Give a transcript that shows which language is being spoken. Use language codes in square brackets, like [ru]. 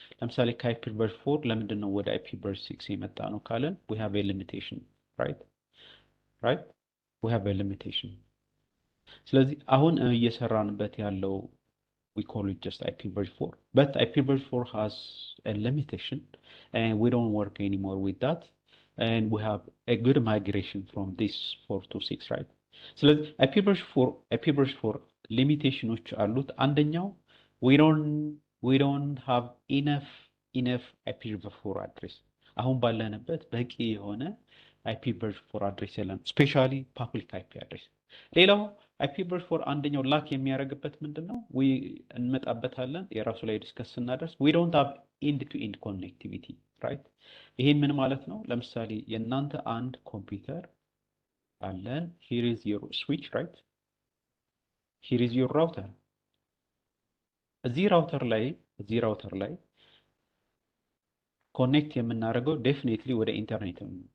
[am] ለምሳሌ ከIP version 4 ለምንድን ነው ወደ IP version 6 የመጣ ነው ካለን [en] we have a limitation, right? We have a limitation. [am] ስለዚህ አሁን እየሰራንበት ያለው [en] we call it just IP version 4, but IP version 4 has a limitation and we don't work anymore with that, and we have a good migration from this 4 to 6, right? [am] ስለዚህ IP version 4 ሊሚቴሽኖች አሉት። አንደኛው [en] we don't have enough IP version 4 [am] አድሬስ አሁን ባለንበት በቂ የሆነ IP version 4 አድሬስ የለም ስፔሻሊ ፐብሊክ IP አድሬስ። ሌላው IP version 4 አንደኛው ላክ የሚያደርግበት ምንድነው እንመጣበታለን የራሱ ላይ ዲስከስ ስናደርስ [en] we don't have end to end connectivity right [am] ይሄን ምን ማለት ነው? ለምሳሌ የእናንተ አንድ ኮምፒውተር አለን [en] here is your switch right here is your router [am] እዚህ ራውተር ላይ ኮኔክት የምናደርገው ዴፊኒትሊ ወደ ኢንተርኔት ነው